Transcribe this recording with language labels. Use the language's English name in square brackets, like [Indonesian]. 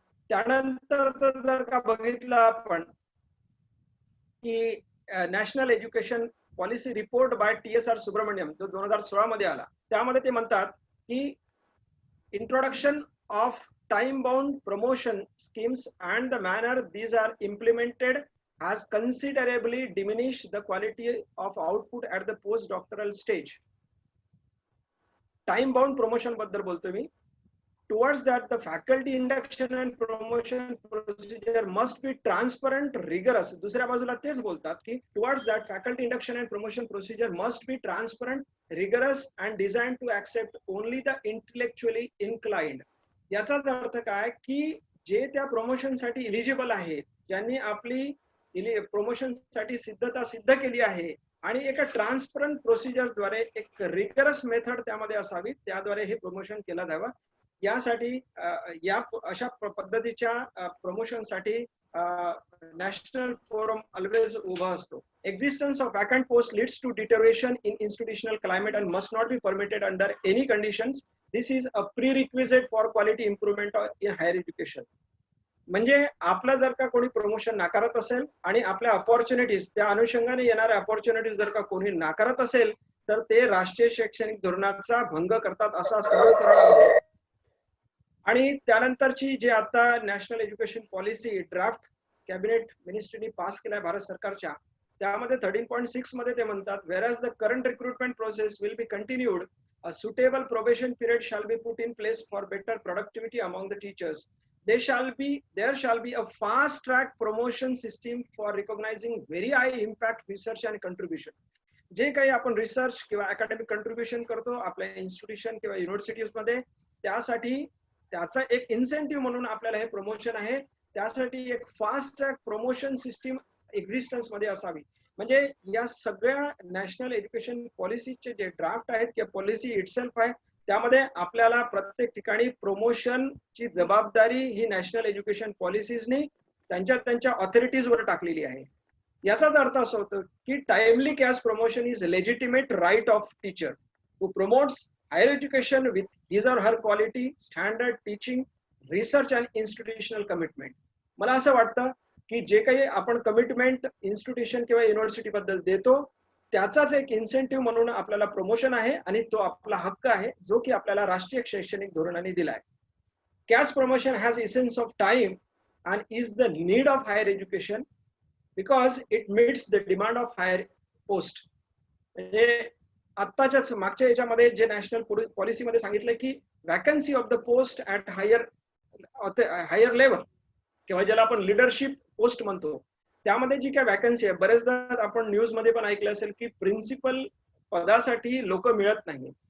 [Marathi] त्यानंतर जर का बघितलं आपण की [English] national education policy report by TSR Subramanian [Marathi] जो 2016 मध्ये आला, त्यामध्ये ते म्हणतात की [English] Introduction of time bound promotion schemes and the manner these are implemented has considerably diminished the quality of output at the postdoctoral stage. Time bound promotion [Marathi] बद्दल बोलतो मी. [English] Towards that, the faculty induction and promotion procedure must be transparent, rigorous. [Marathi] दुसऱ्या बाजूला तेच बोलतात की [English] towards that, faculty induction and promotion procedure must be transparent, rigorous and designed to accept only the intellectually inclined. [Marathi] याचाच अर्थ काय की जे त्या प्रमोशन साठी इलिजिबल आहेत, ज्यांनी आपली प्रमोशन साठी सिद्धता सिद्ध केली आहे आणि एका ट्रान्सपरंट प्रोसिजर द्वारे एक रिगरस मेथड त्यामध्ये असावी, त्याद्वारे हे प्रमोशन केलं जावं. यासाठी या अशा पद्धतीच्या प्रमोशन साठी नॅशनल फोरम ऑलवेज उभा असतो. [English] Existence of vacant post leads to deterioration in institutional climate and must not be permitted under any conditions. This is a prerequisite for quality improvement in higher education. [Marathi] म्हणजे आपला जर का कोणी promotion नाकारत असेल आणि आपल्या अपॉर्च्युनिटीज त्या अनुषंगाने येणाऱ्या अपॉर्च्युनिटीज जर का कोणी नाकारत असेल तर ते राष्ट्रीय शैक्षणिक धोरणाचा भंग करतात असा सरळ. आणि त्यानंतरची जे आता national education policy draft cabinet मिनिस्ट्रीने pass केलाय भारत सरकारच्या, त्यामध्ये 13.6 मध्ये ते म्हणतात [English] whereas the current recruitment process will be continued, a suitable probation period shall be put in place for better productivity among the teachers. There shall be a fast track promotion system for recognizing very high impact research and contribution. [Marathi] जे काही आपण research किंवा academic contribution करतो आपल्या institution किंवा universities मध्ये, त्यासाठी त्याचा एक इन्सेंटिव्ह म्हणून आपल्याला हे प्रमोशन आहे. त्यासाठी एक fast track promotion system existence मध्ये असावी. म्हणजे या सगळ्या नॅशनल एज्युकेशन पॉलिसीचे जे ड्राफ्ट आहेत किंवा पॉलिसी इटसेल्फ आहे त्यामध्ये आपल्याला प्रत्येक ठिकाणी प्रमोशनची जबाबदारी ही नॅशनल एज्युकेशन पॉलिसीजनी त्यांच्या ऑथॉरिटीजवर टाकलेली आहे. याचाच अर्थ असा होतो की [English] Timely cash promotion is legitimate right of teacher who promotes higher education with his or her quality, standard teaching, research and institutional commitment. [Marathi] मला असं वाटतं की जे काही आपण कमिटमेंट इन्स्टिट्यूशन किंवा युनिव्हर्सिटी बद्दल देतो त्याचाच एक इन्सेंटिव्ह म्हणून आपल्याला प्रमोशन आहे आणि तो आपला हक्क आहे जो की आपल्याला राष्ट्रीय शैक्षणिक धोरणाने दिलाय. [English] Cash promotion has essence of time and is the need of higher education because it meets the demand of higher post. [Marathi] म्हणजे आत्ताच्याच मागच्या याच्यामध्ये जे नॅशनल पॉलिसी मध्ये सांगितलंय की [English] vacancy of the post at higher level [Marathi] किंवा ज्याला आपण लिडरशिप पोस्ट म्हणतो, त्यामध्ये जी काय वॅकन्सी आहे, बरेचदा आपण न्यूज मध्ये पण ऐकलं असेल की प्रिन्सिपल पदासाठी लोक मिळत नाही.